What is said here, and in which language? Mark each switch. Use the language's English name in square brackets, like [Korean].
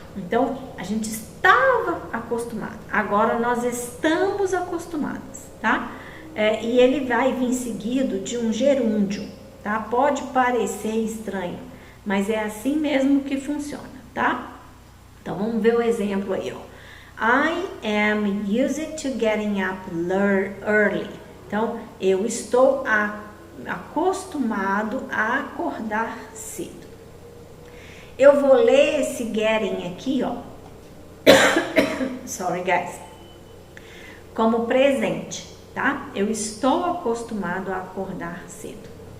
[Portuguese] Então, a gente estava acostumado, agora nós estamos acostumados, tá? E ele vai vir seguido de um gerúndio, tá? Pode parecer estranho, mas é assim mesmo que funciona, tá? Então, vamos ver o exemplo aí, ó. [English] I am used to getting up early. [Portuguese] Então, eu estou acostumado a acordar cedo. Eu vou ler esse getting aqui, ó. [English] Sorry, guys. [Portuguese] Como presente, tá? Eu estou acostumado a acordar cedo.